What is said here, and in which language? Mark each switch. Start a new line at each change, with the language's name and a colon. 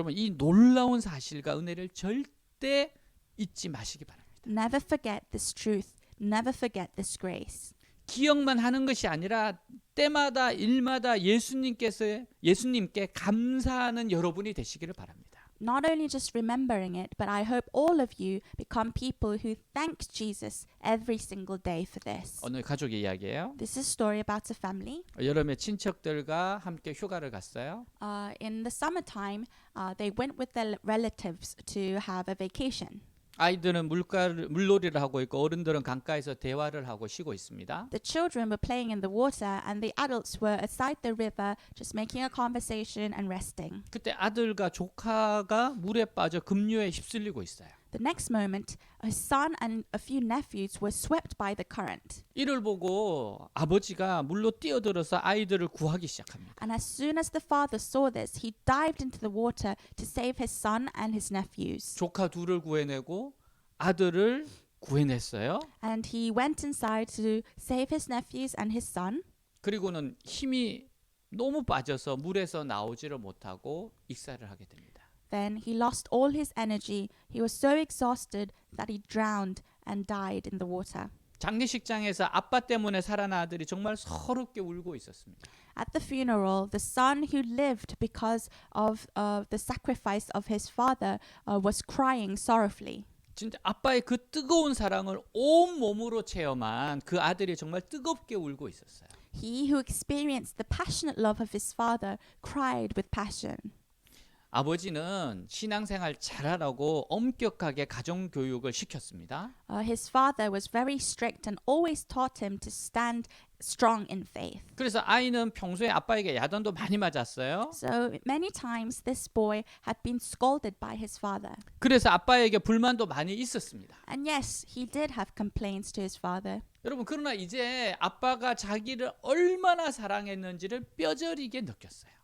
Korean: 여러분 이 놀라운 사실과 은혜를 절대 잊지 마시기 바랍니다.
English: Never forget this truth. Never forget this grace.
Korean: 기억만 하는 것이 아니라 때마다 일마다 예수님께 감사하는 여러분이 되시기를 바랍니다.
English: Not only just remembering it, but I hope all of you become people who thank Jesus every single day for this.
Korean: 오늘 가족의 이야기예요.
English: This is a story about a family.
Korean: 여름에 친척들과 함께 휴가를 갔어요.
English: In the summertime, they went with their relatives to have a vacation.
Korean: 아이들은 물놀이를 하고 있고 어른들은 강가에서 대화를 하고 쉬고 있습니다.
English: The children were playing in the water and the adults were aside the river just making a conversation and resting.
Korean: 그때 아들과 조카가 물에 빠져 급류에 휩쓸리고 있어요.
English: The next moment, his son and a few nephews were swept by the current.
Korean: 이를 보고 아버지가 물로 뛰어들어서 아이들을 구하기 시작합니다.
English: And as soon as the father saw this, he dived into the water to save his son and his nephews.
Korean: 조카 둘을 구해내고 아들을 구해냈어요.
English: And he went inside to save his nephews and his son.
Korean: 그리고는 힘이 너무 빠져서 물에서 나오지를 못하고 익사를 하게 됩니다.
English: Then he lost all his energy. He was so exhausted that he drowned and died in the water.
Korean: 장례식장에서 아빠 때문에 살아난 아들이 정말 서럽게 울고 있었습니다.
English: At the funeral, the son who lived because of the sacrifice of his father was crying sorrowfully.
Korean: 진짜 아빠의 그 뜨거운 사랑을 온 몸으로 체험한 그 아들이 정말 뜨겁게 울고 있었어요.
English: He who experienced the passionate love of his father cried with passion.
Korean: 아버지는 신앙생활 잘하라고 엄격하게 가정교육을 시켰습니다.
English: His father was very strict and always taught him to stand strong in faith.
Korean: 그래서 아이는 평소에 아빠에게 야단도 많이 맞았어요.
English: So many times this boy had been scolded by his father.
Korean: 그래서 아빠에게 불만도 많이 있었습니다.
English: And yes, he did have complaints to his father.
Korean: 여러분 그러나 이제 아빠가 자기를 얼마나 사랑했는지를 뼈저리게 느꼈어요.